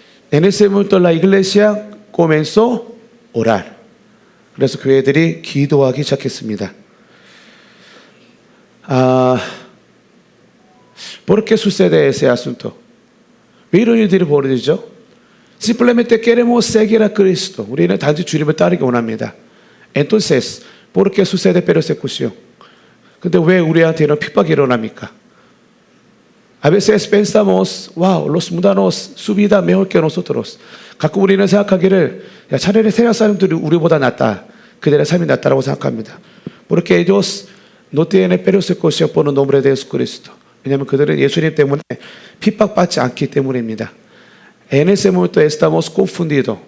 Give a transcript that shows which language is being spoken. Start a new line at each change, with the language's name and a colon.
Spanish: En ese momento la iglesia comenzó a orar.
Korean: 그래서 교회들이 기도하기 시작했습니다.
Spanish: ¿Por qué sucede ese asunto?
Korean: 왜 이런 일들이 벌어지죠?
Spanish: Simplemente queremos seguir a Cristo.
Korean: 우리는 단지 주님을 따르기 원합니다.
Spanish: Entonces, ¿por qué sucede persecución?
Korean: 근데 왜 우리한테는 핍박이 일어납니까?
Spanish: A veces pensamos, wow, los mundanos su vida mejor que nosotros.
Korean: 가끔 우리는 생각하기를 차라리 세상 사람들이 우리보다 낫다. 그들의 삶이 낫다라고 생각합니다.
Spanish: Porque ellos no tienen persecución por el nombre de Jesucristo.
Korean: 왜냐하면 그들은 예수님 때문에 핍박받지 않기 때문입니다.
Spanish: En ese momento estamos confundidos.